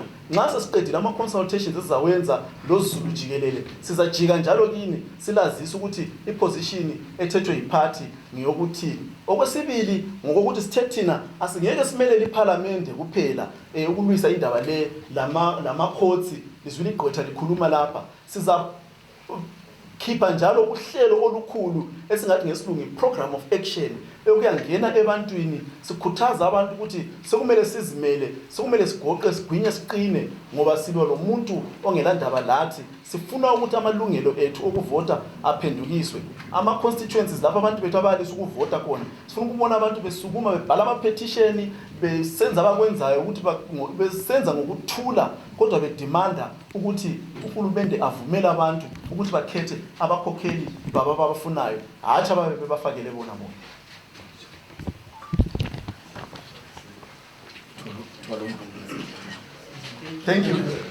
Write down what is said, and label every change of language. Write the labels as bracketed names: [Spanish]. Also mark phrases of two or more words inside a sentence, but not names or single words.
[North Ndebele] Nxa sesiqedile ama-consultations esizawenza loZulu jikelele, sizajika njalo kini silazisa ukuthi iposition ethethwe yiparty ngiyokuthini. Okwesibili ngokuthi sithe thina asingeke simelele iparliament kuphela ukulwisa indaba le lama-courts lizwile igqwetha likhuluma lapha. Siza khipha njalo uhlelo olukhulu esingathi ngesilungu [English] program of action [North Ndebele] ekuyangena ebantwini sikhuthaza abantu ukuthi sekumele sizimele, sekumele sigoqe sigwinye siqine ngoba silwa lo muntu ongelandaba lathi. Sifuna ukuthi amalungelo ethu okuvota aphendukiswe. Ama-constituencies lapho abantu bethu abalisa ukuvota khona, sifuna ukubona abantu besukuma bebhala ama-petition besenza abakwenzayo ukuthi besenza ngokuthula kodwa bedimanda ukuthi uhulumende avumele abantu ukuthi bakhethe abakhokheli baba abafunayo, hatshi ababe bebafakele bona bona. [English] Thank you.